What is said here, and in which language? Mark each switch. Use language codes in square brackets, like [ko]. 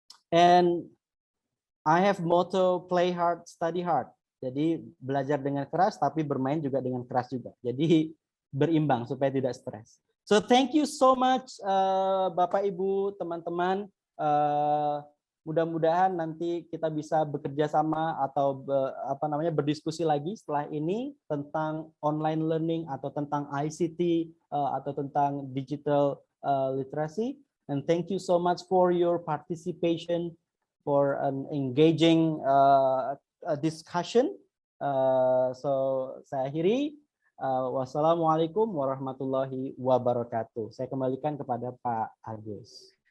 [en] And I have motto play hard, study hard. [id] Jadi belajar dengan keras tapi bermain juga dengan keras juga. Jadi berimbang supaya tidak stres. [en] So thank you so much [id] Bapak Ibu, teman-teman. Mudah-mudahan nanti kita bisa bekerja sama atau berdiskusi lagi setelah ini tentang online learning atau tentang ICT atau tentang digital literacy. [en] And thank you so much for your participation, for an engaging discussion. [id] So saya akhiri. Wassalamualaikum warahmatullahi wabarakatuh. Saya kembalikan kepada Pak Agus.